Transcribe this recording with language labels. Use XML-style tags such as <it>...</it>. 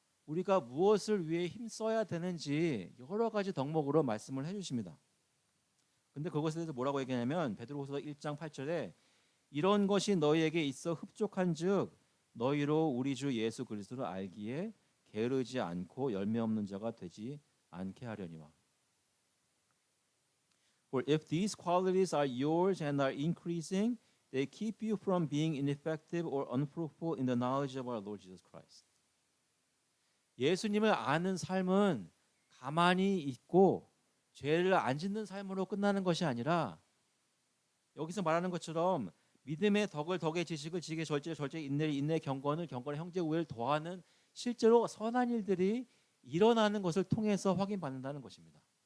<ko>우리가 무엇을 위해 힘써야 되는지 여러 가지 덕목으로 말씀을 해주십니다. 근데 그것에 대해서 뭐라고 얘기하냐면 베드로후서 1장 8절에 이런 것이 너희에게 있어 흡족한즉 너희로 우리 주 예수 그리스도를 알기에 게으르지 않고 열매 없는 자가 되지 않게 하려니와.</ko> <en>For if these qualities are yours and are increasing, they keep you from being ineffective or unfruitful in the knowledge of our Lord Jesus Christ.</en> <ko>예수님을 아는 삶은 가만히 있고 죄를 안 짓는 삶으로 끝나는 것이 아니라 여기서 말하는 것처럼 믿음의 덕의 지식을 지식의 절제 인내의 경건을 형제 우애를 더하는 실제로 선한 일들이 일어나는 것을 통해서 확인받는다는 것입니다.</ko>